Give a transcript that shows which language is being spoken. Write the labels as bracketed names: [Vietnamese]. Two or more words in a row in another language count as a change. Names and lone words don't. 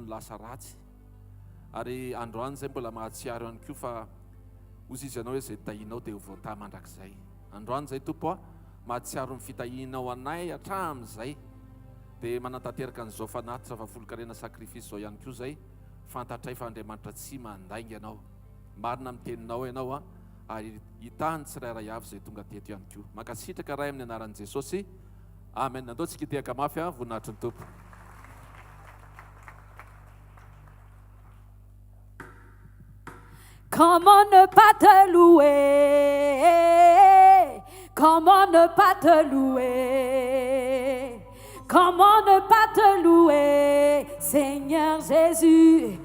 [Malagasy] ny lasa ratsy ary androany zay mbola mahatsiaro ihany koa fa ozy izy ianao hoe zay tahinao dia ho voata mandrakizay androany zay tompo a mahatsiaro ny fitahinao anay hatramin'izay dia manantanteraka n'izao fanatitra fa folo-karena sakrifisy zao ihany koa zay fantatray fa Andriamanitra tsy mandainga ianao marina amin'ny teninao ianao a ary hitahany tsirairay avy zay tonga teto ihany koa makasitraka ray amin'ny anaran'i Jesosy amen. Nandao tsika tehaka mafy a voninahitry ny tompo. [French] Comment ne pas te louer? Comment ne pas te louer? Comment ne pas te louer, Seigneur Jésus?